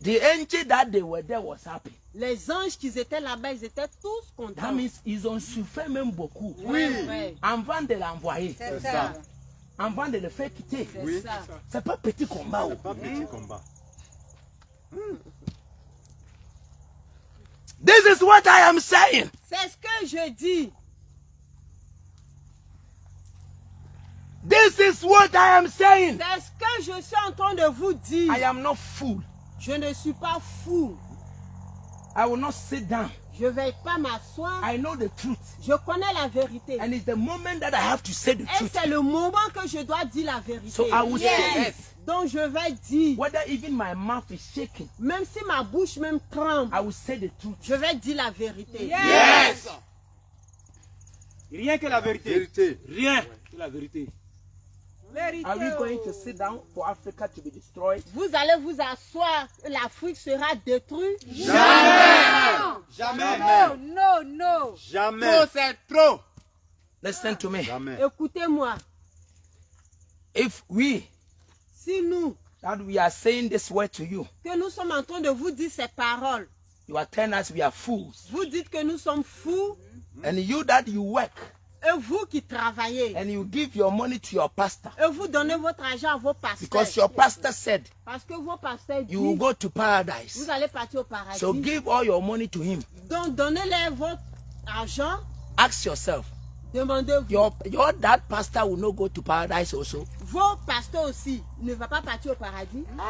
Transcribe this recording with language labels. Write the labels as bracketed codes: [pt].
[en] the angel that they were there was happy. [fr] les anges qui étaient là-bas, ils étaient tous [en] That [fr] contents. [en] means [fr] ils ont souffert même beaucoup. Oui, ouais, Avant de l'envoyer, C'est ça. avant de le faire quitter. c'est Oui. ça. C'est pas petit combat. Oh. Pas petit combat. [en] This is what I am saying. [fr] C'est ce que je dis. [en] This is what I am saying. [fr] C'est ce que je suis en train de vous dire. [en] I am not fool. [fr] Je ne suis pas fou. [en] I will not sit down. [fr] Je ne vais pas m'asseoir. [en] I know the truth. [fr] Je connais la vérité. [en] And it's the moment that I have to say the [fr] Et [en] truth. [fr] c'est le moment que je dois dire la vérité. [en] So I will say it. [fr] Donc je vais dire, [en] Whether even my mouth is shaking, [fr] même si ma bouche même tremble, [en] I will say the truth. [fr] je vais dire la vérité. [en] Yes. [fr] Rien que la vérité. Vérité. Rien que la vérité. [en] Are we going to sit down for Africa to be destroyed? [fr] Vous allez vous asseoir, l'Afrique sera détruite. Jamais. [en] No, no, no. [fr] Jamais. Trop, c'est trop. [en] Listen to me. [fr] Jamais. Écoutez-moi, [en] If we, [fr] si nous, [en] that we are saying this word to you, [fr] que nous sommes en train de vous dire ces paroles, [en] you are telling us we are fools. [fr] vous dites que nous sommes fous, [en] And you that you work [fr] et vous qui travaillez, [en] and you give your money to your pastor, [fr] et vous donnez votre argent à vos pasteurs, [en] because your pastor said [fr] parce que vos pasteurs [en] you will [fr] disent, [en] go to paradise. [fr] vous allez partir au paradis. [en] So give all your money to him. [fr] Donc donnez-leur votre argent, [en] Ask yourself, [fr] demandez-vous. [en] your that pastor will not go to paradise also? [fr] Vos pasteurs aussi ne vont pas partir au paradis.